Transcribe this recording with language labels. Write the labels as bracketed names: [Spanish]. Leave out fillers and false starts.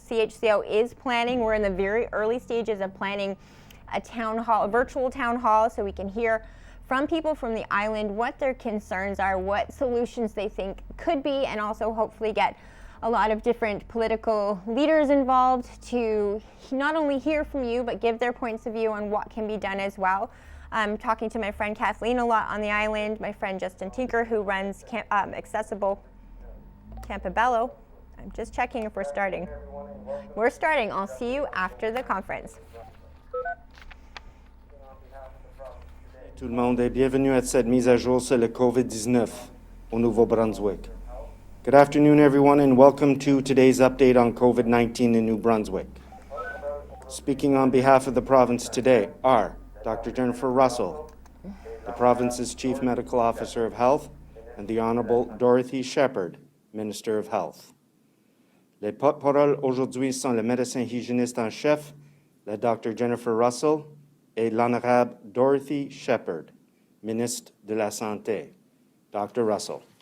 [English] CHCO is planning. We're in the very early stages of planning a virtual town hall, so we can hear from people from the island what their concerns are, what solutions they think could be, and also hopefully get a lot of different political leaders involved to not only hear from you, but give their points of view on what can be done as well. I'm talking to my friend Kathleen a lot on the island, my friend Justin Tinker, who runs Accessible Campobello. I'm just checking if we're starting. We're starting. I'll see you after the conference. [French] Tout le monde et bienvenue à cette mise à jour sur le COVID-19 au Nouveau-Brunswick. [English] Good afternoon, everyone, and welcome to today's update on COVID-19 in New Brunswick. Speaking on behalf of the province today are Dr. Jennifer Russell, the province's Chief Medical Officer of Health, and the Honorable Dorothy Shepherd, Minister of Health. [French] Les porte-paroles aujourd'hui sont le médecin hygiéniste en chef, la Dr. Jennifer Russell, et l'Honorable Dorothy Shepherd, Ministre de la Santé. Dr. Russell.